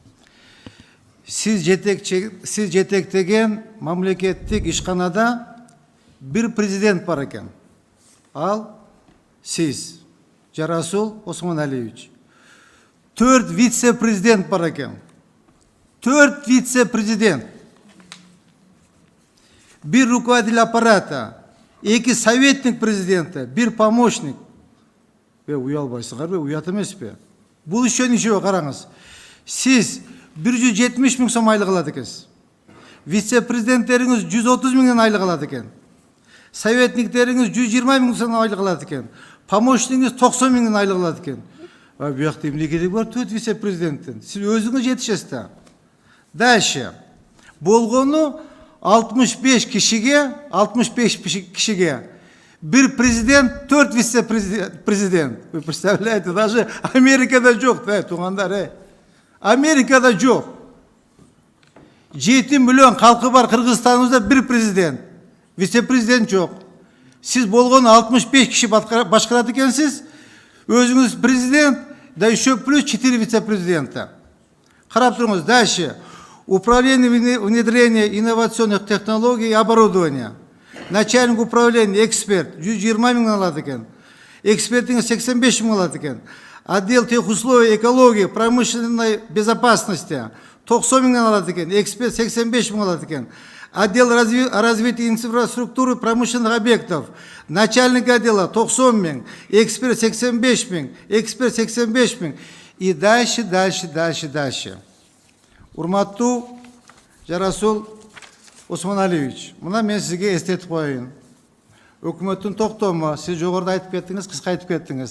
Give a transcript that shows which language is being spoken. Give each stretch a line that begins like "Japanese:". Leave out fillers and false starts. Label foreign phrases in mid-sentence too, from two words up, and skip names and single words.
Kyrgyz: Сиз жетектеген мамлекеттик ишканада бир президент бар экен. Ал сиз, Жарасул Осмоналиевич. 4 вице-президент бар экен.
Russian: 4 вице-президент. Бир руководитель аппарата, 2 советник президента,
Kyrgyz: бир помощник. Уялбайсыңар бе, уят эмес бе? Бул ишче ничего караңыз. Сиз 170 миң сом айлык алат экенсиз. Вице-президенттериңиз 130 миңден айлык алат экен. Советниктериңиз 120 миң сом айлык алат экен. Помощниңиз 90 миңден айлык алат экен. Буякта эмне кереги бар 4 вице-президенттен? Сиз өзүңүз жетишесиз да.
Russian: Дальше.
Kyrgyz: Болгону 65 кишиге бир президент, 4 вице-президент.
Russian: Вы представляете, даже
Kyrgyz: Америкада жок, тугандар, Америкада жок. 7 миллион халкы бар Кыргызстаныбызда бир президент, вице-президент жок. Сиз болгону 65 киши башкарат экенсиз, өзүңүз президент,
Russian: да еще плюс 4 вице-президента.
Kyrgyz: Карап туруңуз,
Russian: дальше. Управление внедрения инновационных технологий и оборудования. Начальник управления,
Kyrgyz: эксперт, 120 миң алат экен. Экспертиңиз 85 миң алат экен.
Russian: Отдел техусловий, экологии, промышленной безопасности
Kyrgyz: 90 миңден алат экен.
Russian: Эксперт 85 миң алат экен. Отдел развития инфраструктуры промышленных объектов. Начальник отдела 90 миң. Эксперт 85 миң. Эксперт 85 миң. И дальше.
Kyrgyz: Урматтуу Жарасул Осмоналиевич, мына мен сизге эстетип коеюн. Өкмөттүн токтому, сиз жогоруда айтып кеттиңиз, кыска айтып кеттиңиз.